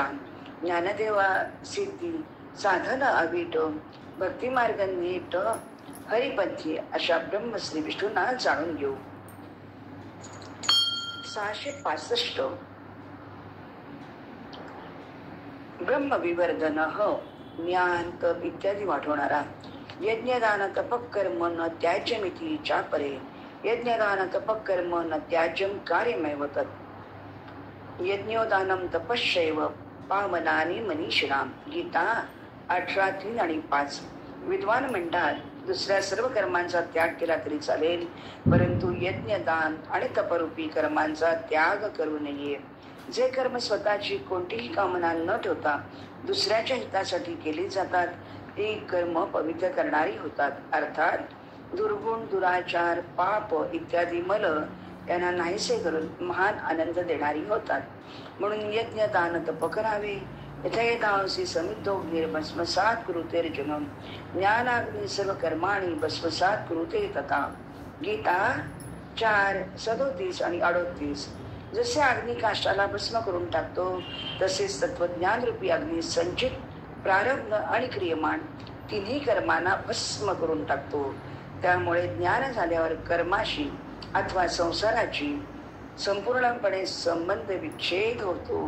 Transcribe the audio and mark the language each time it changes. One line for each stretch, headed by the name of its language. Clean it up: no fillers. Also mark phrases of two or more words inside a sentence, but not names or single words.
Marathi: ज्ञानदेवा सिद्धी साधन अवीट भक्तिमार्ग नीट हरिपंथी. अशा ब्रह्मश्री विष्णूंना जाणून घेऊ. 665. ब्रह्मविवर्धन ज्ञान तप इत्यादी वाढवणारा.
Sanskrit: यज्ञदान तपकर्म न त्याज्यमितीच्या परे. यज्ञदान तपकर्म न त्याज्यम कार्यमेव तत्. यज्ञोदानम तपश्चैव पावनानि मनीषिणाम.
Marathi: गीता 18:3 आणि 5. विद्वान म्हणतात, दुसऱ्या सर्व कर्मांचा त्याग केला तरी चालेल, परंतु यज्ञदान आणि तपरूपी कर्मांचा त्याग करू नये. जे कर्म स्वतःची कोणतीही कामना न ठेवता दुसऱ्याच्या हितासाठी केली जातात, ती कर्म पवित्र करणारी होतात. अर्थात दुर्गुण, दुराचार, पाप इत्यादी मल यांना नाहीसे करून महान आनंद देणारी होतात. म्हणून यज्ञ दान तप करावे.
Sanskrit: यथयथांसी समिद्धोग्निर भस्मसात कुरुतेर्जुन ज्ञानाग्नी सर्व कर्माणी भस्मसात कुरुते तथा.
Marathi: गीता 4:37 आणि 38. जसे अग्नी काष्ठाला भस्म करून टाकतो तसेच तत्वज्ञान रूपी अग्नी संचित प्रारब्ध आणि क्रियमाण तिन्ही कर्मांना भस्म करून टाकतो. त्यामुळे ज्ञान झाल्यावर कर्माशी अथवा संसाराची संपूर्णपणे संबंध विच्छेद होतो.